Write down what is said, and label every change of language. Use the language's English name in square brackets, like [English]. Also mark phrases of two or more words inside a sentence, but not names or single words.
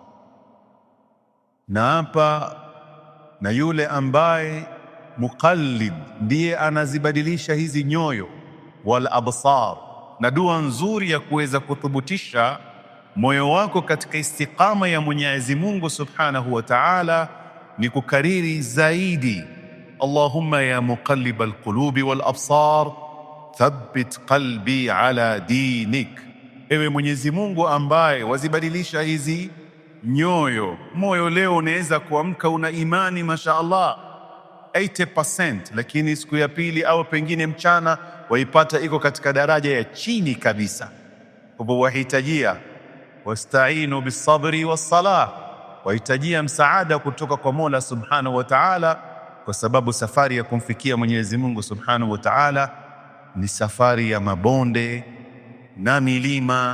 [Swahili] Na hapa na yule ambaye muqallib ndiye anazibadilisha hizi nyoyo, [Arabic] والأبصار. [Swahili] Na dua nzuri ya kuweza kuthubutisha moyo wako katika istiqama ya Mwenyezi Mungu [Arabic] سبحانه وتعالى [Swahili] ni kukariri zaidi, [Arabic] اللهم يا مقلب القلوب والأبصار ثبت قلبي على دينك. [Swahili] Ewe Mwenyezi Mungu ambaye wazibadilisha hizi nyoyo. Moyo leo unaweza kuamka una imani [Arabic] ما شاء الله [Swahili] 80%, lakini siku ya pili au pengine mchana waipata iko katika daraja ya chini kabisa. Kwa hivyo wahitajia [Arabic] واستعينوا بالصبر والصلاة, [Swahili] wahitajia msaada kutoka kwa Mola [Arabic] سبحانه وتعالى, [Swahili] kwa sababu safari ya kumfikia Mwenyezi Mungu [Arabic] سبحانه وتعالى [Swahili] ni safari ya mabonde na milima.